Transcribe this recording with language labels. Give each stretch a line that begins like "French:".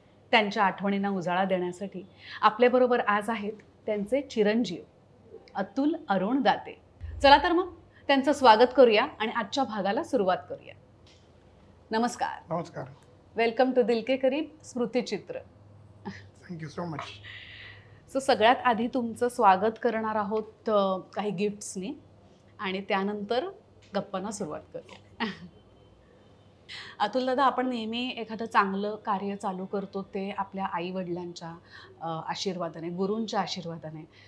Marathi: त्यांच्या आठवणींना उजाळा देण्यासाठी आपल्याबरोबर आज आहेत त्यांचे चिरंजीव अतुल अरुण दाते. चला तर मग त्यांचं स्वागत करूया आणि आजच्या भागाला सुरुवात करूया. नमस्कार. नमस्कार.
English: Welcome to दिल के करीब स्मृतिचित्र. Thank you so much.
Marathi: सो सगळ्यात आधी तुमचं स्वागत करणार आहोत काही गिफ्ट्सनी आणि त्यानंतर गप्पांना सुरुवात करूया. अतुल दादा, आपण नेहमी एखादं चांगलं कार्य चालू करतो ते आपल्या आईवडिलांच्या आशीर्वादाने, गुरूंच्या आशीर्वादाने.